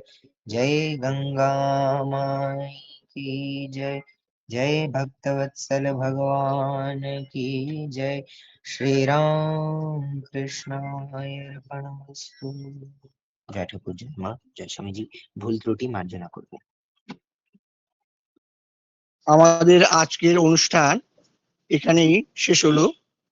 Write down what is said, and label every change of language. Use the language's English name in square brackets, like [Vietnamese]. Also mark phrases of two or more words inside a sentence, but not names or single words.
[Hindi] जय गंगा माई की जय। जय भक्तवत्सल भगवान की जय। [Sanskrit] श्री राम कृष्णाय अर्पणमस्तु। [Hindi] जय ठाकुर, जय माँ, जय स्वामी जी। [Bangla] ভুল ত্রুটি মার্জনা করব। আমাদের আজকের অনুষ্ঠান এখানেই শেষ হলো।